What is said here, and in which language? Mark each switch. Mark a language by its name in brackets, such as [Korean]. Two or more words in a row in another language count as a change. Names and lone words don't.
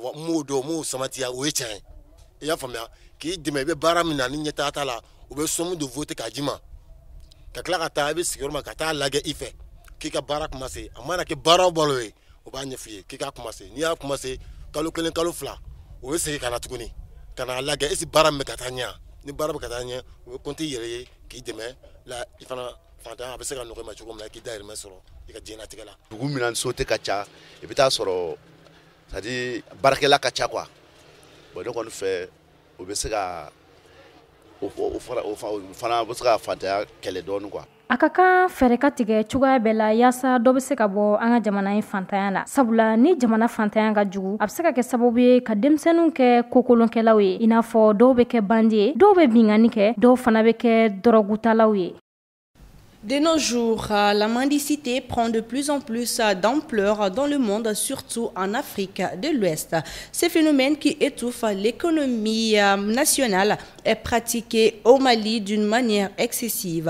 [Bambara] Awɔ m'o dɔn m'o samatiya o ye tiɲɛ ye. I y'a faamuya k'i dɛmɛ i bɛ baara min na ni ɲɛtaga t'a la u bɛ [French] somme de voter [Bambara] k'a d'i ma ka tila ka taa i bɛ sigiyɔrɔ ma ka taa lajɛ i fɛ k'i ka baara commencer a mana kɛ baara o baara ye o b'a ɲɛf'i ye k'i ka commencer n'i y'a commencer kalo 1 kalo 2 o bɛ segin ka na tuguni ka na lajɛ [French] est-ce que [Bambara] baara min bɛ ka taa ɲɛ ni baara bɛ ka taa ɲɛ o bɛ compter i yɛrɛ ye k'i dɛmɛ la i fana fantanya a bɛ se ka nɔgɔya i ma cogo min na k'i dahirimɛ sɔrɔ i ka diɲɛlatigɛ la. Dugu min na so tɛ ka ca i bɛ taa sɔrɔ c'est-à-dire baarakɛla ka ca quoi. Bon ne kɔni fɛ o bɛ se ka o fana bɛ se ka fantanya kɛlɛ dɔɔnin quoi. A ka kan fɛɛrɛ ka tigɛ cogoya bɛɛ la yaasa dɔ bɛ se ka bɔ an ka jamana in fantanya la. Sabula ni jamana fantanya ka jugu a bɛ se ka kɛ sababu ye ka denmisɛnninw kɛ kokolonkɛlaw ye i n'a fɔ dɔw bɛ kɛ bandi ye dɔw bɛ bingani kɛ dɔw fana bɛ kɛ dɔrɔgutalaw ye. [French] De nos jours, la mendicité prend de plus en plus d'ampleur dans le monde, surtout en Afrique de l'Ouest. Ce phénomène qui étouffe l'économie nationale est pratiqué au Mali d'une manière excessive.